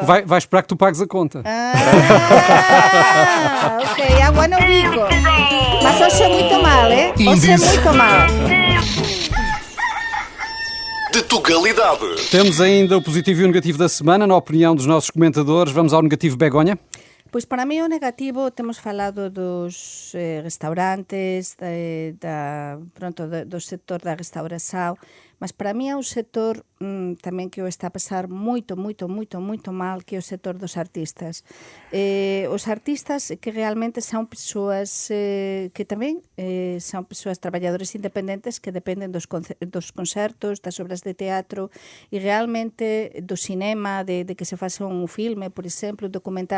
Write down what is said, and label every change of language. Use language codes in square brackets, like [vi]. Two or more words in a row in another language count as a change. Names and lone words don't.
[pt] Vai esperar que tu pagues a conta. Ok, água no bico. Mas hoje é muito mal, Hoje é muito mal. De Tugalidade. Temos ainda o positivo e o negativo da semana, na opinião dos nossos comentadores. Vamos ao negativo, Begonha. [gl] Pois para mí o negativo, temos falado dos restaurantes, do sector da restauração, mas para mí é um setor tamén que o está a pasar moito mal, que é o sector dos artistas. Os artistas que realmente son persoas que tamén son persoas traballadores independentes que dependen dos concertos, das obras de teatro e realmente do cinema, de que se faça un filme, por exemplo, un documental.